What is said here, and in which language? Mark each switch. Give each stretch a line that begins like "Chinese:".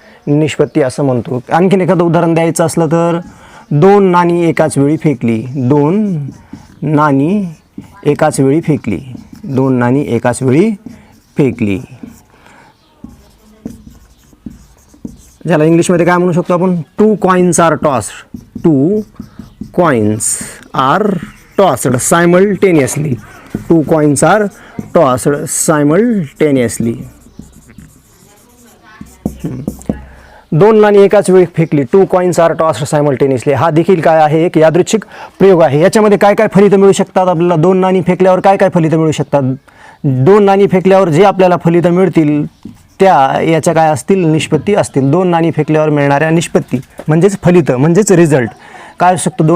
Marathi: निष्पत्ती असं म्हणतो. आणखीन एखादं उदाहरण द्यायचं असलं तर 2 नाणी एकाच वेळी फेकली. 2 नाणी एकाच वेळी फेकली. 2 नाणी एकाच वेळी फेकली. ज्याला इंग्लिशमध्ये काय म्हणू शकतो आपण?
English: 2 coins are tossed. 2 coins are tossed simultaneously. 2 coins are tossed simultaneously.
Marathi: 2 नाणी एकाच वेळी फेकली.
English: 2 coins are tossed simultaneously.
Marathi: हा देखील काय आहे? एक यादृच्छिक प्रयोग आहे. याच्यामध्ये काय काय फलितं मिळू शकतात आपल्याला? 2 नाणी फेकल्यावर काय काय फलितं मिळू शकतात? 2 नाणी फेकल्यावर जे आपल्याला फलितं मिळतील त्या याच्या काय असतील? निष्पत्ती असतील. 2 नाणी फेकल्यावर मिळणाऱ्या निष्पत्ती म्हणजेच फलितं म्हणजेच रिझल्ट काय असू शकतो?